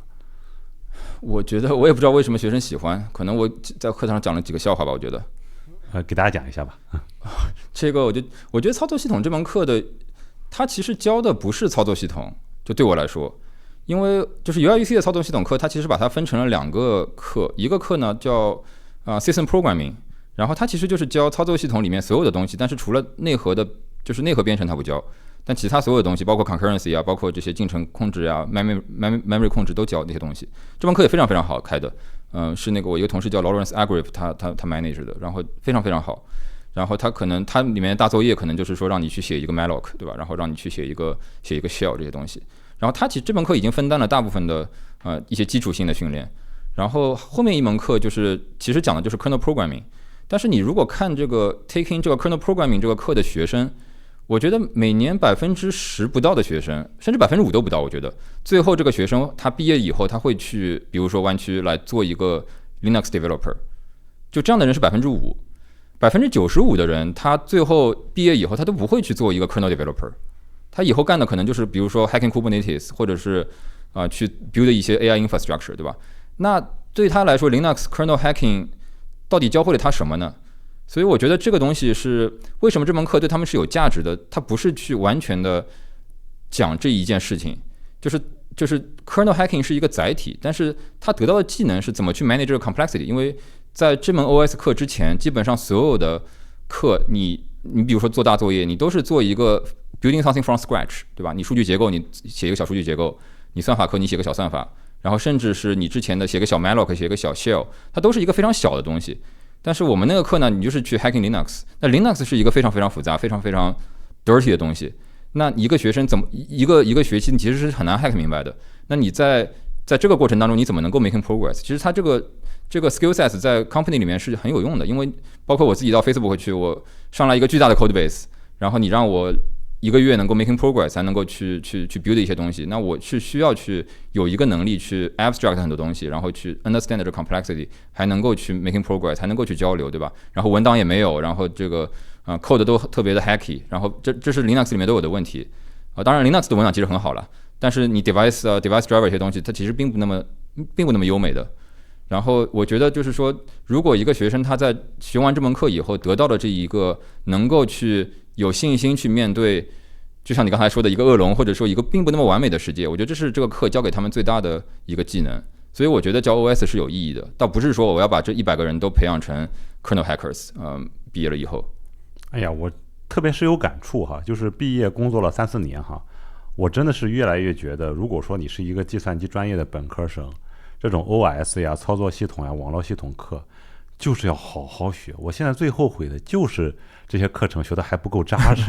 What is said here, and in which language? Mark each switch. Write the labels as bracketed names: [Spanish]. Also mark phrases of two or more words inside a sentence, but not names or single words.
[Chinese] 我覺得我也不知道為什麼學生喜歡，可能我在課堂上講了幾個笑話吧，我覺得給大家講一下吧。這個我覺得操作系統這門課的它其實教的不是操作系統，就對我來說，因為就是 UIUC 的操作系統課，它其實把它分成了2個課，一個課呢叫 System Programming，然後它其實就是教操作系統裡面所有的東西，但是除了內核的，就是內核編程它不教，但其他所有的東西，包括 concurrency 啊，包括這些進程控制啊 memory 控制都教那些東西。這門課也非常非常好開的，是那個我一個同事叫 Lawrence Agrip， 他 manage 的，然後非常非常好。然後它裡面的大作業可能就是說讓你去寫一個 malloc， 對吧？然後讓你去寫一個 shell 這些東西。然後它其實這門課已經分擔了大部分的一些基礎性的訓練。然後後面一門課就是其實講的就是 [English] kernel programming。 [Chinese] 但是你如果看這個 taking 這個 [English] kernel programming [Chinese] 這個課的學生，我覺得每年10%不到的學生，甚至5%都不到。我覺得最後這個學生他畢業以後，他會去比如說灣區來做一個 [English] Linux developer， [Chinese] 就這樣的人是5%。95%的人，他最後畢業以後，他都不會去做一個 [English] kernel developer， [Chinese] 他以後幹的可能就是比如說 [English] hacking Kubernetes， [Chinese] 或者是去 build 一些 [English] AI infrastructure， [Chinese] 对吧？那對他來說 [English] Linux kernel hacking [Chinese] 到底教會了他什麼呢？所以我覺得這個東西是為什麼這門課對他們是有價值的，它不是去完全的講這一件事情，就是 [English] kernel hacking [Chinese] 是一個載體，但是他得到的技能是怎麼去 manage 這個 complexity。因為在這門 OS 課之前，基本上所有的課你比如說做大作業，你都是做一個 [English] building something from scratch， [Chinese] 對吧？你數據結構你寫一個小數據結構，你算法課你寫個小算法，然後甚至是你之前的寫個小 malloc 寫個小 shell，它都是一個非常小的東西。但是我們那個課呢，你就是去 [English] hacking Linux， [Chinese] 那 Linux 是一個非常非常複雜、非常非常 dirty 的東西。那一個學生怎麼一個學期，你其實是很難 hack 明白的。那你在這個過程當中，你怎麼能夠 [English] making progress？ [Chinese] 其實它這個 [English] skill set [Chinese] 在 company 裡面是很有用的，因為包括我自己到 Facebook 去，我上來一個巨大的 [English] code base， [Chinese] 然後你讓我一個月能夠 [English] making progress， [Chinese] 才能夠去 build 一些東西，那我是需要去有一個能力去 abstract 很多東西，然後去 understand 這個 complexity， 還能夠去 [English] making progress， [Chinese] 還能夠去交流，對吧？然後文檔也沒有，然後這個code 都特別的 hacky， 然後這是 Linux 裡面都有的問題。當然 Linux 的文檔其實很好了，但是你 [English] device driver [Chinese] 這些東西，它其實並不那麼優美的。然後我覺得就是說，如果一個學生他在學完這門課以後得到了這一個能夠去有信心去面對，就像你剛才說的一個惡龍，或者說一個並不那麼完美的世界，我覺得這是這個課教給他們最大的一個技能。所以我覺得教 OS 是有意義的，倒不是說我要把這100個人都培養成 [English] kernel hackers， [Chinese] 畢業了以後。哎呀，我特別是有感觸哈，就是畢業工作了3-4年哈，我真的是越来越覺得，如果說你是一個計算機專業的本科生，這種 OS 呀、操作系統呀、網絡系統課，就是要好好學。我現在最後悔的就是這些課程學的還不夠扎實。